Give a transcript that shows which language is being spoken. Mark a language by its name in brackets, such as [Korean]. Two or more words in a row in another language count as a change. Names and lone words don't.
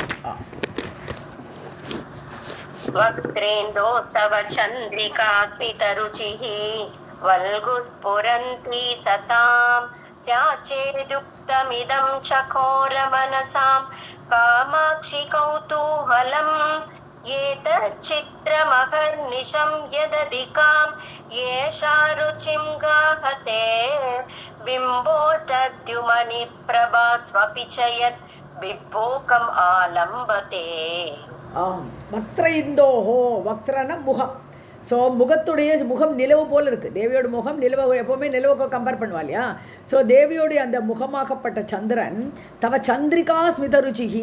[Sanskrit] वक्त्रेन्दो तव चन्द्रिका स्मितरुचिः वल्गुस्फुरन्ती सतां स्याच्चेदुक्तमिदं चकोरमनसां कामाक्षि कौतूहलम् एतच्चित्रमहर्निशं यदधिकां येषा रुचिं गाहते बिम्बोटद्युमनिप्रभा स्वपि च यत् विभोगम् आलम्बते. वक्त्र इन्दोः, [Tamil] வக்ரன முகம். ஸோ முகத்துடைய முகம் நிலவு போல் இருக்குது. தேவியோட முகம் நிலவு, எப்போவுமே நிலவுக்கு கம்பேர் பண்ணுவா இல்லையா? ஸோ தேவியோடைய அந்த முகமாகப்பட்ட சந்திரன் [Sanskrit] तव चन्द्रिका स्मित रुचिः.